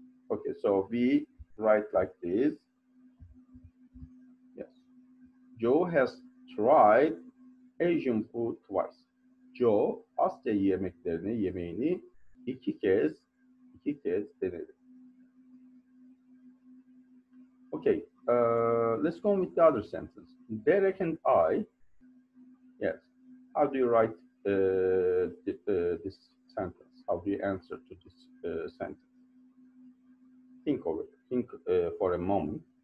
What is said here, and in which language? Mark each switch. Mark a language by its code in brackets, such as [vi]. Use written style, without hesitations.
[en] Okay, so we write like this. Yes. Joe has tried Asian food twice. [tr] Joe Asya yemeğini iki kez denedi. [en] Okay, let's go on with the other sentence. Derek and I, yes. How do you write this sentence? How do you answer to this sentence? Think of it. Think for a moment.